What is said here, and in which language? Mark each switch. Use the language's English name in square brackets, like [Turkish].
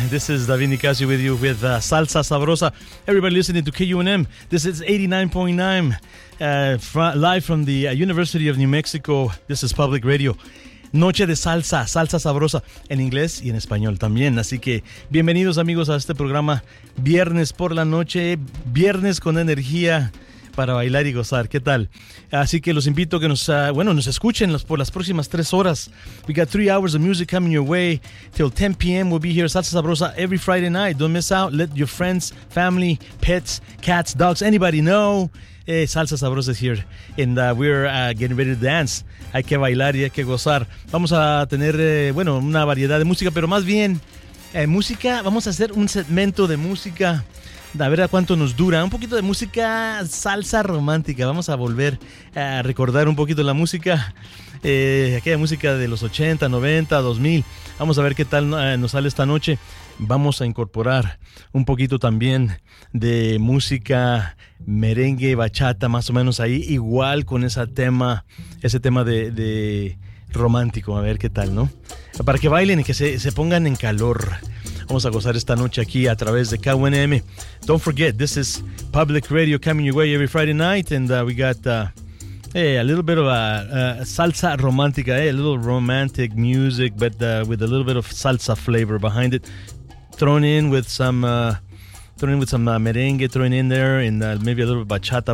[English] This is David Nicasio with you with Salsa Sabrosa. Everybody listening to KUNM, this is 89.9, live from the University of New Mexico. This is Public Radio. [Spanish] Noche de Salsa, Salsa Sabrosa, en inglés y en español también. Así que bienvenidos, amigos, a este programa. Viernes por la noche, viernes con energía para bailar y gozar. ¿Qué tal? Así que los invito a que nos, nos escuchen por las próximas tres horas. [English] We got 3 hours of music coming your way. Till 10 p.m. we'll be here, Salsa Sabrosa, every Friday night. Don't miss out. Let your friends, family, pets, cats, dogs, anybody know. Salsa Sabrosa is here. And we're getting ready to dance. [Spanish] Hay que bailar y hay que gozar. Vamos a tener, una variedad de música, pero más bien, música. Vamos a hacer un segmento de música. A ver a cuánto nos dura. Un poquito de música salsa romántica. Vamos a volver a recordar un poquito la música. Aquella música de los 80, 90, 2000. Vamos a ver qué tal nos sale esta noche. Vamos a incorporar un poquito también de música merengue, bachata, más o menos ahí. Igual con ese tema de romántico. A ver qué tal, ¿no? Para que bailen y que se pongan en calor. Vamos a gozar esta noche aquí a través de KUNM. [English] Don't forget, this is Public Radio coming your way every Friday night. And we got a little bit of salsa romántica, a little romantic music, but with a little bit of salsa flavor behind it. Thrown in with some merengue, thrown in there, and maybe a little bachata.